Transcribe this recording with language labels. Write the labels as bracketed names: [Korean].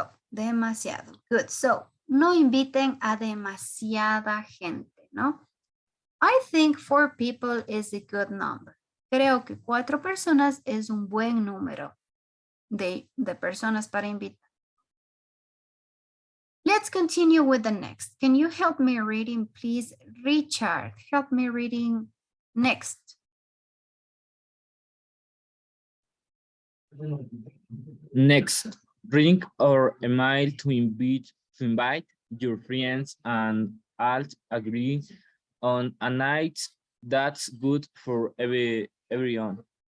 [Spanish] Demasiado. [English] Good. So, [Spanish] no inviten a demasiada gente, ¿no? [English] I think 4 people is a good number. [Spanish] Creo que 4 personas es un buen número de personas para invitar. [English] Let's continue with the next. Can you help me reading, please? Richard, help me reading next. Next, drink or email to invite your friends and all agree on a night that's good for everyone.